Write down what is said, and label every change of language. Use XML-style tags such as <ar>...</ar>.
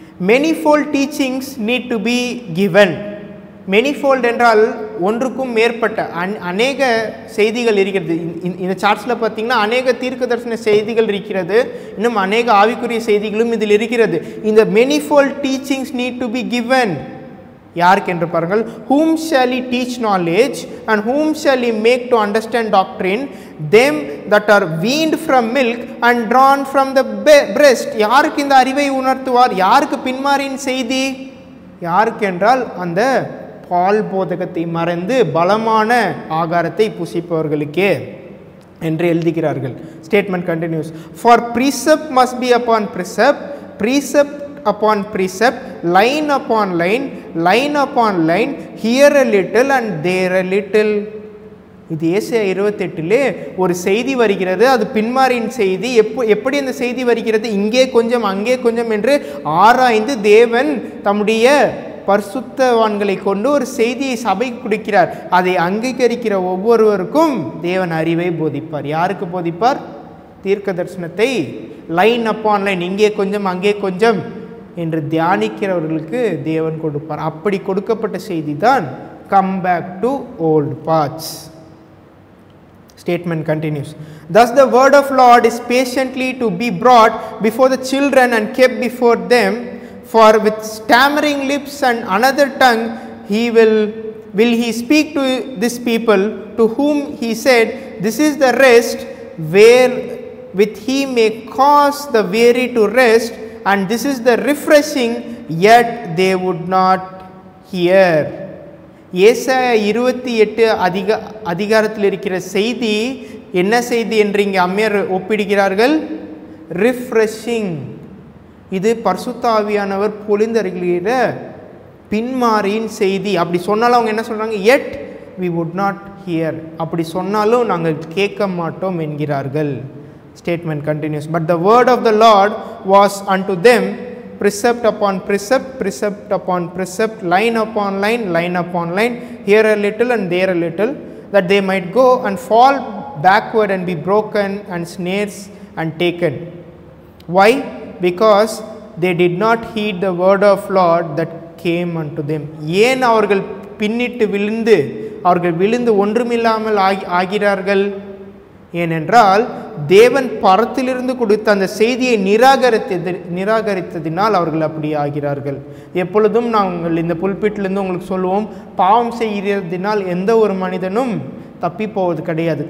<en>Manifold teachings need to be given.</en> <ta>மெனிஃபோல்ட் என்றால் ஒன்றுக்கும் மேற்பட்ட அநேக செய்திகள் இருக்கிறது. இந்த சார்ட்ஸில் பார்த்தீங்கன்னா அநேக தீர்க்க தரிசன செய்திகள் இருக்கிறது, இன்னும் அநேக ஆவிக்குரிய செய்திகளும் இதில் இருக்கிறது.</ta> <en>இந்த manifold teachings need to be given.</en> <ta>யாருக்கு என்று பாருங்கள்.</ta> <en>whom shall he teach knowledge and whom shall he make to understand doctrine? them that are weaned from milk and drawn from the breast.</en> <ta>யாருக்கு இந்த அறிவை உணர்த்துவார்? யாருக்கு பின்மாரியின் செய்தி? யாருக்கு என்றால் அந்த பால் போதகத்தை மறந்து பலமான ஆகாரத்தை புசிப்பவர்களுக்கே என்று எழுதுகிறார்கள்.</ta> <en>Statement continues. for precept must be upon precept, precept upon precept, line upon line, line upon line, here a little and there a little.</en> <ta>இது ஏசாயா 28 ஒரு செய்தி வருகிறது. அது பின்மாரியின் செய்தி. எப்படி அந்த செய்தி வருகிறது? இங்கே கொஞ்சம் அங்கே கொஞ்சம் என்று ஆராய்ந்து தேவன் தம்முடைய பரிசுத்தவான்களை கொண்டு ஒரு செய்தியை சபைக்கு கொடுக்கிறார். அதை அங்கீகரிக்கிற ஒவ்வொருவருக்கும் தேவன் அறிவை போதிப்பார். யாருக்கு போதிப்பார்? தீர்க்க தரிசனத்தை</ta> <en>line upon line,</en> <ta>இங்கே கொஞ்சம் அங்கே கொஞ்சம் என்று தியானிக்கிறவர்களுக்கு தேவன் கொடுப்பார். அப்படி கொடுக்கப்பட்ட செய்தி தான்</ta> <en>Come back to old paths. Statement continues. Thus the word of Lord is patiently to be brought before the children and kept before them, for with stammering lips and another tongue he will he speak to this people, to whom he said, this is the rest where with he may cause the weary to rest, and this is the refreshing, yet they would not hear.</en> <ta>ஏசாயா 28 அதிகாரத்தில் இருக்கிற செய்தி என்ன செய்தி என்று இங்கே அம்மையார் ஒப்பிடுகிறார்கள்? Refreshing. இது பரிசுத்த ஆவியானவர் பொழிந்தருகிற பின்மாரியின் செய்தி. அப்படி சொன்னாலும் அவங்க என்ன சொல்கிறாங்க?</ta> <en>yet we would not hear.</en> <ta>அப்படி சொன்னாலும் நாங்கள் கேட்க மாட்டோம் என்கிறார்கள்.</ta> <en>Statement continues. but the word of the Lord was unto them precept upon precept, precept upon precept, line upon line, line upon line, here a little and there a little, that they might go and fall backward and be broken and snares and taken. Why? Because they did not heed the word of Lord that came unto them.</en> <ta>ஏன் அவர்கள் பின்னிட்டு விழுந்து ஒன்றுமில்லாமல் ஆகிறார்கள்? ஏனென்றால் தேவன் பரத்திலிருந்து கொடுத்த அந்த செய்தியை நிராகரித்ததினால் அவர்கள் அப்படி ஆகிறார்கள். எப்பொழுதும் நாங்கள் இந்த புல்பிட்டிலிருந்து உங்களுக்கு சொல்லுவோம், பாவம் செய்கிறதினால் எந்த ஒரு மனிதனும் தப்பி போவது கிடையாது.</ta>